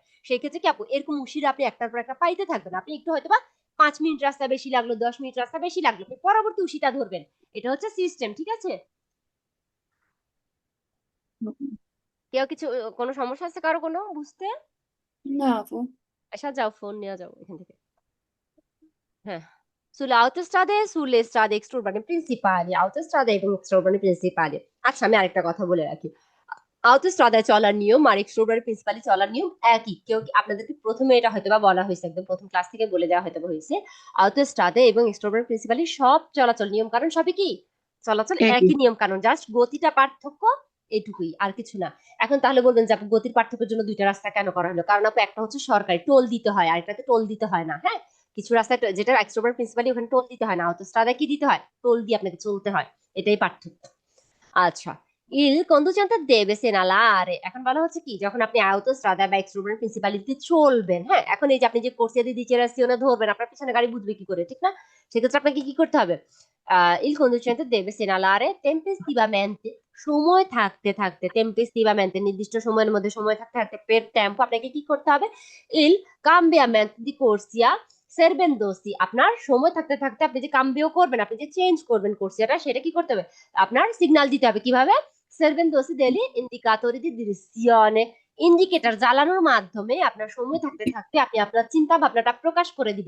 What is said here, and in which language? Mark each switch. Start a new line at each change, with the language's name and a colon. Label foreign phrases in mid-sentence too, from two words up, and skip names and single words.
Bangla: সেই ক্ষেত্রে কি আপু, এরকম উশিরা আপনি একটার পর একটা পাইতে থাকবেন, আপনি একটু হয়তো বা 5 মিনিট রাস্তা বেশি লাগলো, 10 মিনিট রাস্তা বেশি লাগলো, আপনি পরবর্তী উশিটা ধরবেন। এটা হচ্ছে সিস্টেম, ঠিক আছে? কেউ কিছু, কোনো সমস্যা আছে কারো কোনো বুঝতে? না আপু। আচ্ছা যাও, ফোন নিয়ে যাও এখান থেকে। হ্যাঁ,
Italian: sulle autostrade e sulle strade extraurbane principali, autostrade এবং extraurbane principali।
Bangla: আচ্ছা, আমি আরেকটা কথা বলে রাখি, autostrade চলার নিয়ম আর
Italian: extraurbane principali
Bangla: চলার নিয়ম একই। কেউ আপনাদেরকে প্রথমে এটা হয়তো বা বলা হয়েছে, একদম প্রথম ক্লাস থেকে বলে দেওয়া হয়তো হয়েছে, autostrade এবং
Italian: extraurbane principali
Bangla: সব চলাচল নিয়ম কারণ সবই কি, চলাচল একই নিয়ম কারণ, জাস্ট গতিটা পার্থক্য, এইটুকুই, আর কিছু না। এখন তাহলে বলবেন যে আপু গতির পার্থক্যের জন্য দুইটা রাস্তা কেন করা হলো? কারণ আপু একটা হচ্ছে সরকারি, টোল দিতে হয়, আর একটাতে টোল দিতে হয় না। হ্যাঁ, কিছু রাস্তায় যেটা
Italian: extraurbane principali,
Bangla: ওখানে টোল দিতে হয় না, অটোস্ট্রাদায় কি দিতে হয়, টোল দিয়ে আপনাকে চলতে হয়, এটাই পার্থক্য। আচ্ছা,
Italian: il conducente deve segnalare,
Bangla: এখন বলা হচ্ছে কি, যখন আপনি autostrada বা
Italian: extraurbane principality
Bangla: চলবেন, হ্যাঁ, এখন এই যে আপনি যে
Italian: corsia di dichiarazione
Bangla: ধরবেন, আপনার পিছনে গাড়ি বুঝবে কি করে, ঠিক না? সেক্ষেত্রে আপনাকে কি করতে হবে,
Italian: il conducente deve segnalare tempestivamente,
Bangla: সময় থাকতে থাকতে, tempestivamente নির্দিষ্ট সময়ের মধ্যে সময় থাকতে থাকতে,
Italian: per tempo
Bangla: আপনাকে কি করতে হবে,
Italian: il cambiamento di corsia
Bangla: সেরবেন্দোসি, আপনার সময় থাকতে থাকতে আপনি যে কাম্বিও করবেন, আপনি যে চেঞ্জ করবেন কোর্সিয়াটা, সেটা কি করতে হবে, আপনার সিগন্যাল দিতে হবে। কিভাবে?
Italian: servendosi degli indicatori di direzione,
Bangla: ইন্ডিকেটর জ্বালানোর মাধ্যমে আপনার সময় থাকতে থাকতে আপনি আপনার চিন্তা ভাবনাটা প্রকাশ করে দিবেন।